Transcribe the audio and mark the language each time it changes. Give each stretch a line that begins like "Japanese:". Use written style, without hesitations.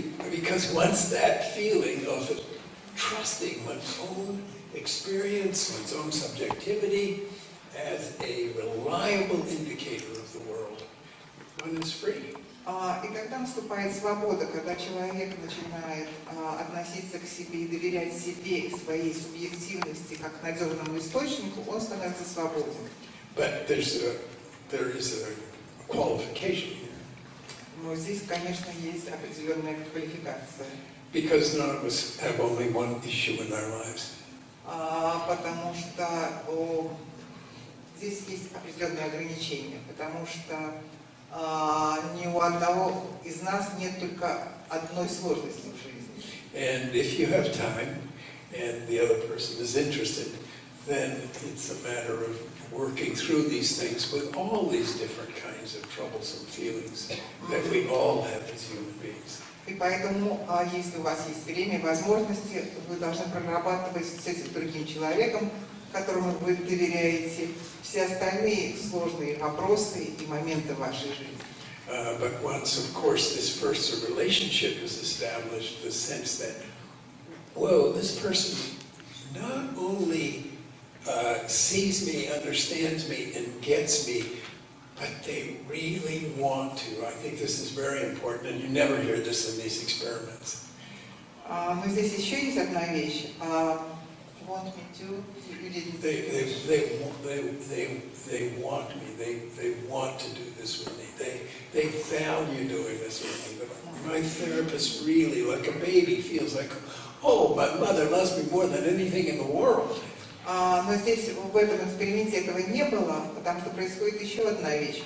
English: Because once that feeling of trusting one's own experience, one's own subjectivity as a reliable indicator of the world, one is free.
Russian: И тогда наступает свобода, когда человек начинает относиться к себе и доверять себе, к своей субъективности, как к надежному источнику, он становится свободен.
English: But there is a qualification here.
Russian: Но здесь, конечно, есть определенная квалификация.
English: Because none of us have only one issue in our lives.
Russian: Потому что здесь есть определенные ограничения, потому что ни у одного из нас нет только одной сложности в жизни.
English: And if you have time and the other person is interested, then it's a matter of working through these things with all these different kinds of troublesome feelings that we all have as human beings.
Russian: И поэтому, если у вас есть время и возможности, вы должны прорабатывать с этим другим человеком, которому вы доверяете, все остальные сложные вопросы и моменты вашей жизни.
English: But once, of course, this first relationship is established, the sense that, whoa, this person not only sees me, understands me, and gets me, but they really want to. I think this is very important, and you never hear this in these experiments.
Russian: Но здесь еще есть одна вещь.
English: Want me to? They want me. They want to do this with me. They value doing this with me. But my therapist really, like a baby, feels like, oh, my mother loves me more than anything in the world.
Russian: Но здесь, в этом эксперименте этого не было, потому что происходит еще одна вещь.